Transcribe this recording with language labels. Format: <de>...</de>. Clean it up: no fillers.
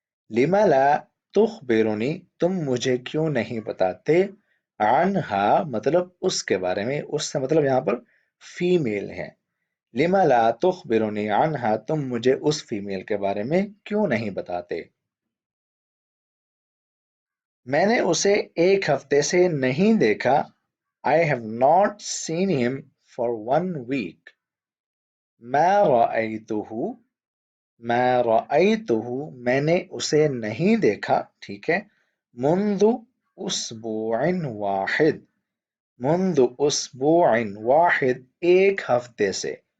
<ar>لما لا تخبرنی</ar> <ur>تم مجھے کیوں نہیں بتاتے عنہا مطلب اس کے بارے میں. اس سے مطلب یہاں پر فیمیل ہے.</ur> <ar>لما لا تخبرنی عنہا</ar> <ur>تم مجھے اس فیمیل کے بارے میں کیوں نہیں بتاتے؟ میں نے اسے ایک ہفتے سے نہیں دیکھا.</ur> <en>I have not seen him for 1 week.</en> <ar>ما رأیتہ ما رأیتہ</ar> <ur>میں نے اسے نہیں دیکھا. ٹھیک ہے.</ur> <ar>منذ اسبوع واحد. منذ اسبوع واحد</ar> <ur>ایک ہفتے سے.</ur>